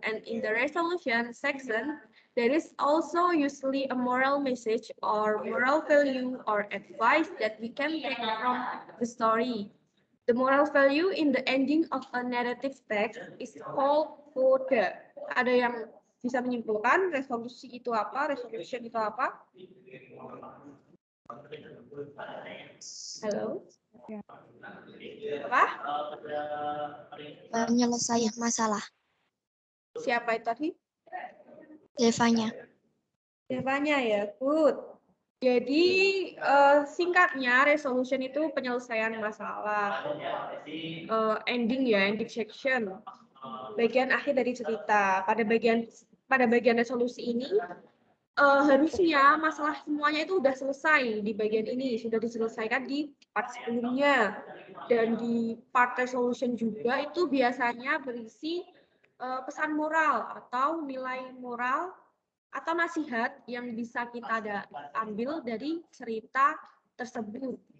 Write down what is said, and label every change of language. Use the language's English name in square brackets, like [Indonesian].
[English] And in the resolution section, there is also usually a moral message or moral value or advice that we can take from the story. The moral value in the ending of a narrative text is called coda. [Indonesian] Ada yang bisa menyimpulkan resolusi itu apa, resolution itu apa? Halo? Apa? Penyelesaian masalah. Siapa itu tadi? Devanya. Devanya ya, good. Jadi singkatnya resolution itu penyelesaian masalah. [English] Ending ya, ending section. [Indonesian] Bagian akhir dari cerita. Pada bagian resolusi ini harusnya masalah semuanya itu sudah selesai di bagian ini, sudah diselesaikan di part sebelumnya. Dan di part resolution juga itu biasanya berisi pesan moral atau nilai moral atau nasihat yang bisa kita ambil dari cerita tersebut.